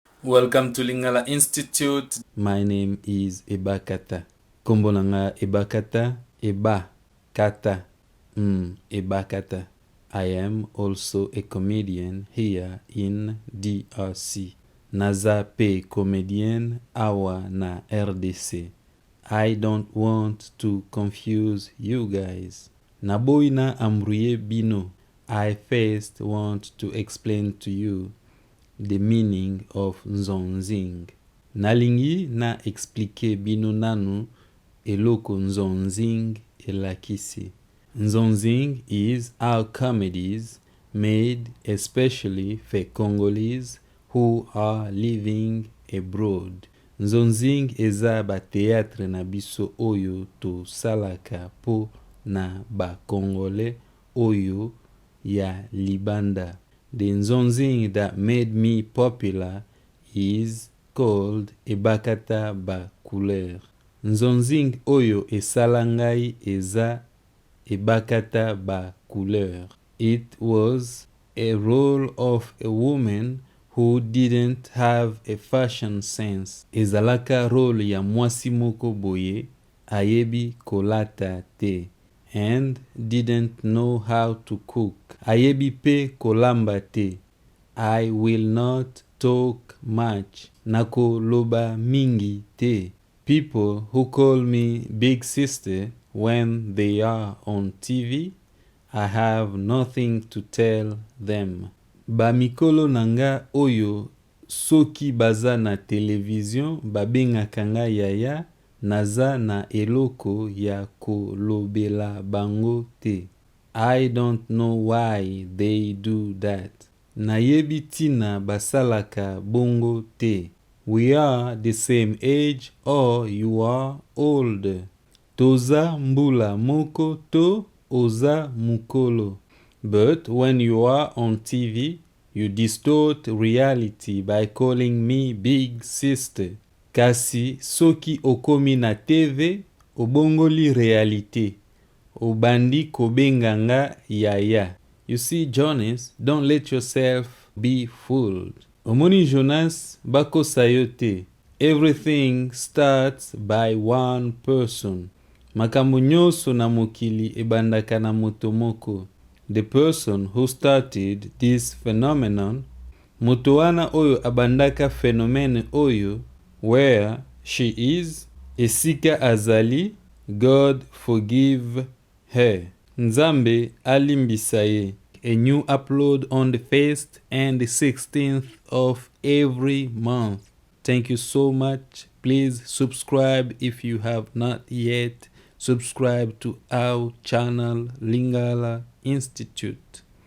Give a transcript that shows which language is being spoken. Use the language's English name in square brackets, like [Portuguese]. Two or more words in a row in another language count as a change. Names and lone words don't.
[English] Welcome to Lingala Institute. My name is Ebakata. [Lingala] Kombo nanga Ebakata, Eba-kata, Eba-kata. [English] I am also a comedian here in D.R.C. [Lingala] Naza pe comedienne awa na R.D.C. [English] I don't want to confuse you guys. [Lingala] Naboyi na embrouille bino. [English] I first want to explain to you the meaning of Zonzing. [Lingala] Na lingi na explique bino nanu eloko Zonzing elakisi. [English] Zonzing is our comedies made especially for Congolese who are living abroad. [Lingala] Zonzing eza ba théâtre na biso oyo to salaka po na ba Congolais oyo ya libanda. [English] The Zonzing that made me popular is called Ebakata Ba Couleur. [Lingala] Zonzing oyo esala ngai eza Ebakata Ba Couleur. [English] It was a role of a woman who didn't have a fashion sense. [Lingala] Ezalaka role ya mwasi moko boye Ayebi kolata te [English] and didn't know how to cook. [Lingala] Ayebi pe kolamba te. [English] I will not talk much. [Lingala] Nako loba mingi te. [English] People who call me big sister when they are on TV, I have nothing to tell them. [Lingala] Ba mikolo nanga oyo soki baza na television babengaka ngai yaya Naza na eloko ya kolobela bango te. [English] I don't know why they do that. [Lingala] Nayebi tina basalaka bongo te. [English] We are the same age or you are older. [Lingala] Toza mbula moko to oza mukolo. [English] But when you are on TV, you distort reality by calling me big sister. [Lingala] Kasi soki okomi na TV, obongoli realite. Obandi kobenganga yaya. [English] You see, Jonas, don't let yourself be fooled. [Lingala] Omoni Jonas bako sayote. [English] Everything starts by one person. [Lingala] Makambo nyonso na mokili ebandaka na moto moko. [English] The person who started this phenomenon, [Lingala] moto wana oyo abandaka phénomène oyo, [English] where she is, [Lingala] esika azali, [English] God forgive her. [Lingala] Nzambe alimbisa ye. [English] A new upload on the 1st and the 16th of every month. Thank you so much. Please subscribe if you have not yet. Subscribe to our channel Lingala Institute.